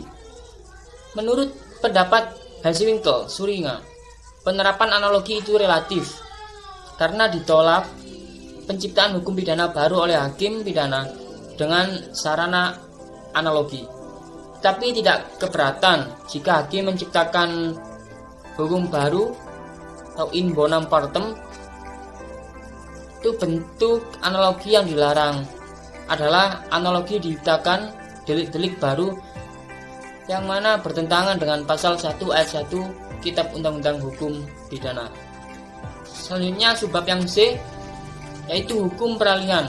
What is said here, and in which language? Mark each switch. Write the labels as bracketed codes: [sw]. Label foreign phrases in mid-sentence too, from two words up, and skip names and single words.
[id] Menurut pendapat Hansewinkel Suringa, penerapan analogi itu relatif karena ditolak penciptaan hukum pidana baru oleh hakim pidana dengan sarana analogi. Tapi tidak keberatan jika hakim menciptakan hukum baru atau [la] in bonam partem. [id] Itu bentuk analogi yang dilarang adalah analogi diciptakan delik-delik baru yang mana bertentangan dengan pasal 1 ayat 1 Kitab Undang-Undang Hukum Pidana. Selanjutnya subbab yang C, yaitu hukum peralihan.